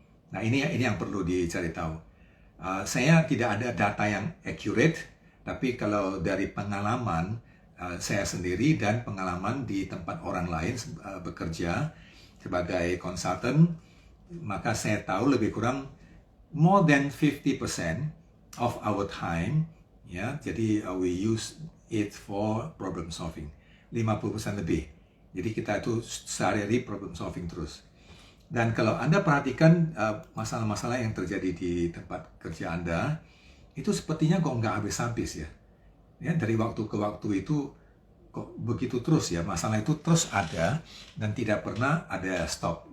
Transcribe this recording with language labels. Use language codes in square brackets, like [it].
[id] Nah, ini yang perlu dicari tahu. Saya tidak ada data yang accurate, tapi kalau dari pengalaman saya sendiri dan pengalaman di tempat orang lain bekerja sebagai konsultan, maka saya tahu lebih kurang [en] more than 50% of our time [id] ya. [en] Jadi we use it for problem solving. [id] 50% lebih. Jadi kita itu sehari-hari problem solving terus. Dan kalau Anda perhatikan masalah-masalah yang terjadi di tempat kerja Anda, itu sepertinya kok nggak habis-habis ya. Ya, dari waktu ke waktu itu kok begitu terus ya, masalah itu terus ada dan tidak pernah ada stop.